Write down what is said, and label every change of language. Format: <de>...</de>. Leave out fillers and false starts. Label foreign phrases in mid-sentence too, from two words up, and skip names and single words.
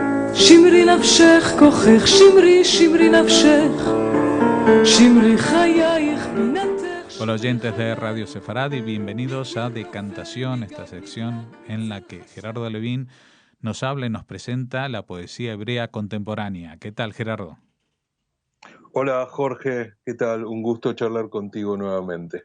<he>שמרי נפשך כוחך, שמרי, שמרי נפשך, שמרי חייך בינתך.</he> <es>Hola oyentes de Radio Sefaradi, bienvenidos a Decantación, esta sección en la que Gerardo Levín nos habla y nos presenta la poesía hebrea contemporánea. ¿Qué tal, Gerardo? Hola Jorge, ¿qué tal? Un gusto charlar contigo nuevamente.</es>